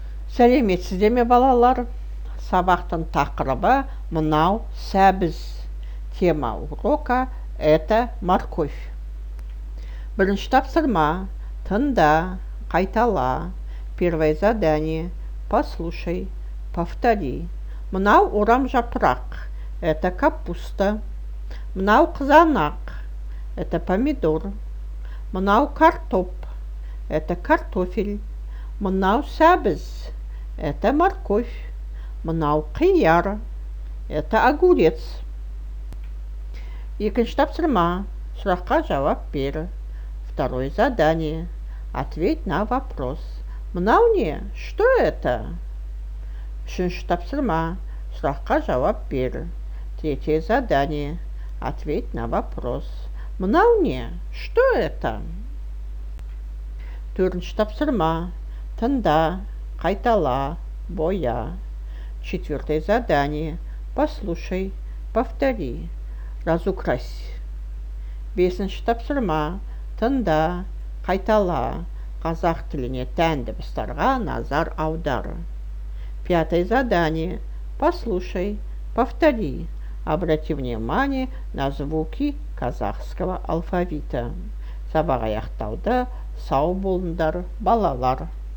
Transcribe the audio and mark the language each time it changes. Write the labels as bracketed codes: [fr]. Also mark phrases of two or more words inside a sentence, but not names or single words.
[kk] Сәлеметсіздер ме балалар? Сабақтың тақырыбы мынау сәбіз. [ru] Тема урока – это морковь. [kk] Бірінші тапсырма. Тыңда, қайтала. [ru] Первое задание. Послушай, повтори. [kk] Мынау орамжапырақ – [ru] это капуста. [kk] Мынау қызанақ – [ru] это помидор. [kk] Мынау картоп – [ru] это картофель. [kk] Мынау сәбіз – [ru] это морковь. [kk] Мынау қияр – [ru] это огурец. [kk] Екінші тапсырма. Сұраққа жауап бер. [ru] Второе задание. Ответь на вопрос. [kk] Мынау не? [ru] Что это? [kk] Үшінші тапсырма. Сұраққа жауап бер. [ru] Третье задание. Ответь на вопрос. [kk] Мынау не? [ru] Что это? [kk] Төртінші тапсырма. Тыңда, қайтала, боя. [ru] Четвертое задание. Послушай, повтори. Разукрась. [kk] Бесінші тапсырма. Тыңда, қайтала. Қазақ тіліне тән дыбыстарға назар аудар. [ru] Пятое задание. Послушай, повтори. Обрати внимание на звуки казахского алфавита. [kk] Сабақ аяқталды. Сау болыңдар, балалар.